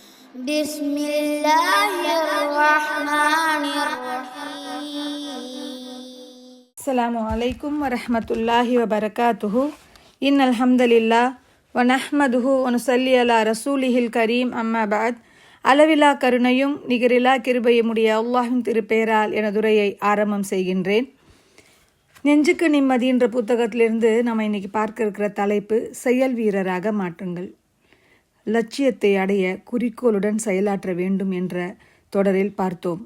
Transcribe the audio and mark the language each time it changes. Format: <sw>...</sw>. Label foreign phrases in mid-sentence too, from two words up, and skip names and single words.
<ar>بسم الله الرحمن الرحيم. السلام عليكم ورحمة الله وبركاته. إن الحمد لله ونحمده ونصلي على رسوله الكريم أما بعد.</ar> <ta>அளவிலா கருணையும் நிகரிலா கிருபையுமுடைய அல்லாஹ்வின் திருப்பெயரால் எனதுரையை ஆரம்பம் செய்கின்றேன். நெஞ்சுக்கு நிம்மதி என்ற புத்தகத்திலிருந்து நம்ம இன்னைக்கு பார்க்க இருக்கிற தலைப்பு செயல் வீரராக மாற்றுங்கள். லட்சியத்தை அடைய குறிக்கோளுடன் செயலாற்ற வேண்டும் என்ற தொடரில் பார்த்தோம்.</ta>